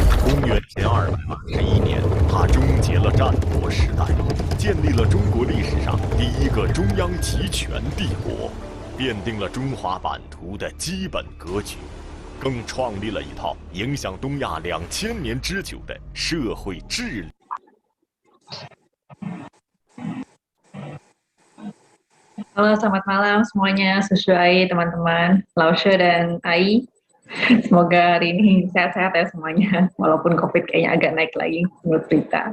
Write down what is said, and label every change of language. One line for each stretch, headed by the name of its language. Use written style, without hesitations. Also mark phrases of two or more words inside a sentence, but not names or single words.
Chinese: 公元前221年，他终结了战国时代，建立了中国历史上第一个中央集权帝国，奠定了中华版图的基本格局，更创立了一套影响东亚2000年之久的社会治理。
Indonesian: Halo, selamat malam semuanya. Sesuai teman-teman, Laushe dan Ai. Semoga hari ini sehat-sehat ya semuanya, walaupun COVID kayaknya agak naik lagi menurut berita.